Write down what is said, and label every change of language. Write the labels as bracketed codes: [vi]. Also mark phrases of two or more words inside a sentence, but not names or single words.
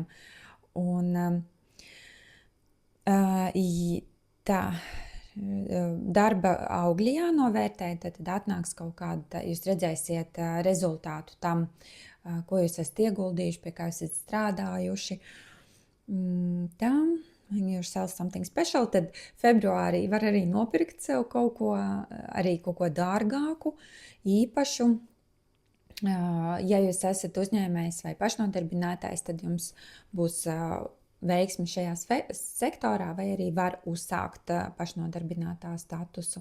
[lv] Un darba augļi jānovērtē, tad atnāks kaut kāda, jūs redzēsiet rezultātu tam, ko jūs esat ieguldījuši, pie kā jūs esat strādājuši. [en] Yourself something special, [lv] tad februārī var arī nopirkt sev kaut ko dārgāku, īpašu. Ja jūs esat uzņēmējs vai pašnodarbinātājs, tad jums būs veiksmi šajā sektorā, vai arī var uzsākt pašnodarbinātā statusu.